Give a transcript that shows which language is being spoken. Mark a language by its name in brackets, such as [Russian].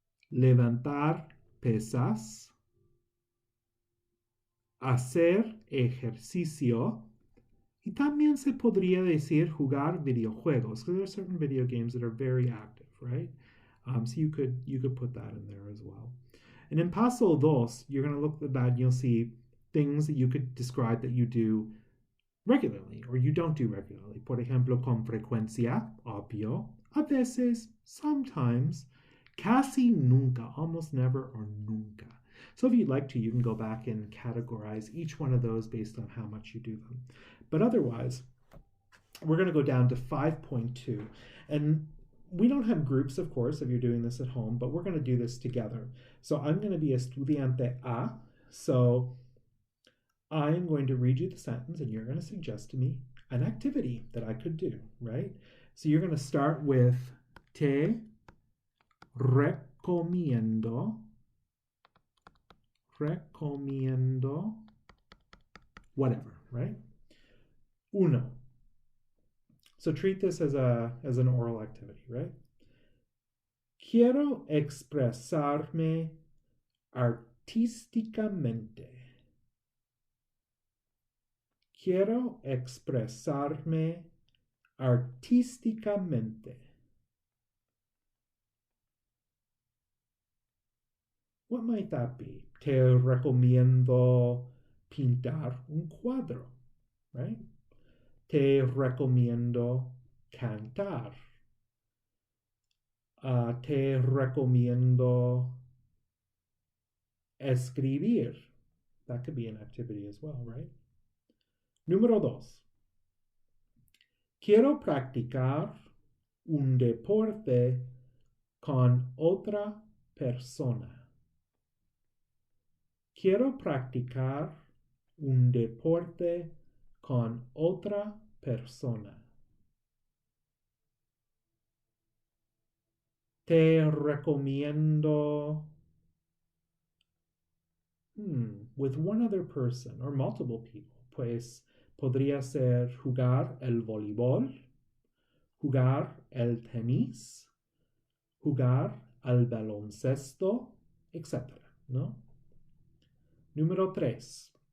[Spanish] levantar pesas, hacer ejercicio, y también se podría decir jugar videojuegos, [English] because there are certain video games that are very active, right? So you could put that in there as well. And in Paso Dos, you're going to look at that and you'll see things that you could describe that you do regularly or you don't do regularly. [Spanish] Por ejemplo, con frecuencia, obvio, a veces, [English] sometimes, [Spanish] casi nunca, [English] almost never [Spanish] or nunca. [English] So if you'd like to, you can go back and categorize each one of those based on how much you do them. But otherwise, we're going to go down to 5.2. And we don't have groups, of course, if you're doing this at home, but we're going to do this together. So I'm going to be estudiante A. So I'm going to read you the sentence and you're going to suggest to me an activity that I could do, right? So you're going to start with [Spanish] te recomiendo, [English] whatever, right? [Spanish] Uno. [English] So treat this as an oral activity, right? [Spanish] Quiero expresarme artísticamente. Quiero expresarme artísticamente. [English] What might that be? [Spanish] Te recomiendo pintar un cuadro, [English] right? [Spanish] Te recomiendo cantar. Te recomiendo escribir. [English] That could be an activity as well, right? [Spanish] Número dos. Quiero practicar un deporte con otra persona. Quiero practicar un deporte con otra persona. Te recomiendo [English] with one other person or multiple people. [Spanish] Pues podría ser jugar el voleibol, jugar el tenis, jugar al baloncesto, etc. ¿No? Número 3.